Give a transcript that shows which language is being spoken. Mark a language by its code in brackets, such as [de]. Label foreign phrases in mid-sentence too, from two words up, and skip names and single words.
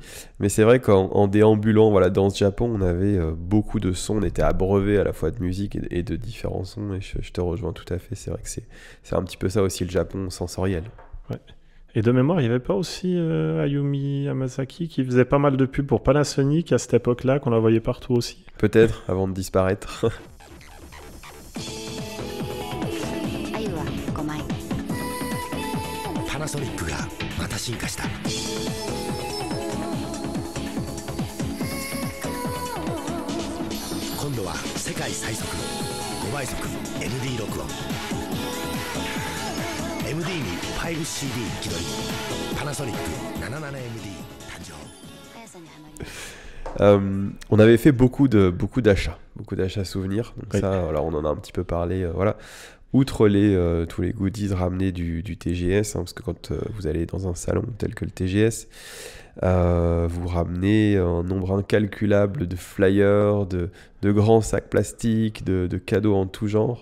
[fr] Mais c'est vrai qu'en déambulant dans ce Japon, on avait beaucoup de sons, on était abreuvé à la fois de musique et de différents sons, et je te rejoins tout à fait. C'est vrai que c'est un petit peu ça aussi, le Japon sensoriel. Ouais. Et de mémoire, il n'y avait pas aussi Ayumi Hamasaki qui faisait pas mal de pubs pour Panasonic à cette époque-là, qu'on la voyait partout aussi? Peut-être, avant de disparaître. [ja] パナソニックがまた進化した。今度は世界最速の5倍速 MD 録音。MD に 5CD 気取り。パナソニック 77MD 誕生。 [fr] On avait fait beaucoup d'achats souvenirs. Donc oui. Ça, alors on en a un petit peu parlé. Voilà. Outre tous les goodies ramenés du TGS, hein, parce que quand vous allez dans un salon tel que le TGS, vous ramenez un nombre incalculable de flyers, de grands sacs plastiques, de cadeaux en tout genre.